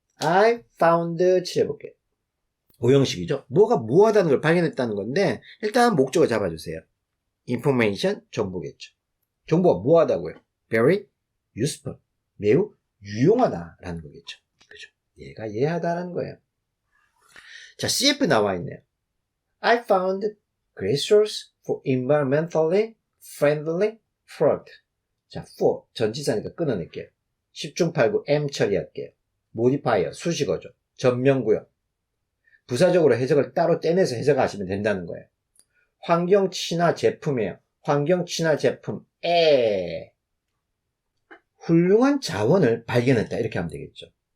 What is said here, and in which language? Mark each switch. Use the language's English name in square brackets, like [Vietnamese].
[English] I found 칠해볼게요. [Korean] 오형식이죠. 뭐가 무하다는 걸 발견했다는 건데 일단 목적을 잡아주세요. information 정보겠죠. 정보가 무하다고요. [English] very useful. [Korean] 매우 유용하다라는 거겠죠. 그죠? 얘가 예하다라는 거예요. 자, CF 나와 있네요. [English] I found great source for environmentally friendly product. [Korean] 자, for 전치사니까 끊어낼게요. 10중 8구 M 처리할게요. modifier 수식어죠. 전명구역. 부사적으로 해석을 따로 떼내서 해석하시면 된다는 거예요. 환경 친화 제품이에요. 환경 친화 제품에 훌륭한 자원을 발견했다. 이렇게 하면 되겠죠.